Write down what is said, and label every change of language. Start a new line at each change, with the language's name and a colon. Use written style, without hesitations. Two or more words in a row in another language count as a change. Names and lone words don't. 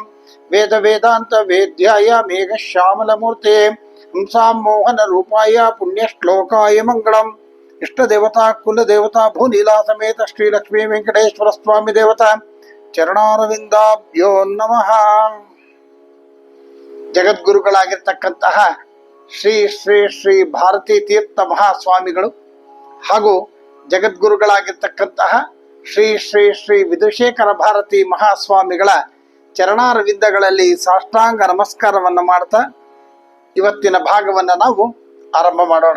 Sanskrit: वेद वेदांत वेद्याय मेघश्यामलमूर्ते हंसां मोहन रूपाय पुण्यश्लोकाय मंगलम। इष्ट देवता कुल देवता भूनीला समेत श्री लक्ष्मी वेंकटेश्वर स्वामी देवता ಚರಣಾರವಿಂದಾಭ್ಯೋ ನಮಃ।
Kannada: ಜಗದ್ಗುರುಗಳಾಗಿರ್ತಕ್ಕಂತಹ ಶ್ರೀ ಶ್ರೀ ಶ್ರೀ ಭಾರತೀ ತೀರ್ಥ ಮಹಾಸ್ವಾಮಿಗಳು ಹಾಗೂ ಜಗದ್ಗುರುಗಳಾಗಿರ್ತಕ್ಕಂತಹ ಶ್ರೀ ಶ್ರೀ ಶ್ರೀ ವಿಧುಶೇಖರ ಭಾರತಿ ಮಹಾಸ್ವಾಮಿಗಳ ಚರಣಾರವಿಂದಗಳಲ್ಲಿ ಸಾಷ್ಟಾಂಗ ನಮಸ್ಕಾರವನ್ನು ಮಾಡ್ತಾ ಇವತ್ತಿನ ಭಾಗವನ್ನು ನಾವು ಆರಂಭ ಮಾಡೋಣ।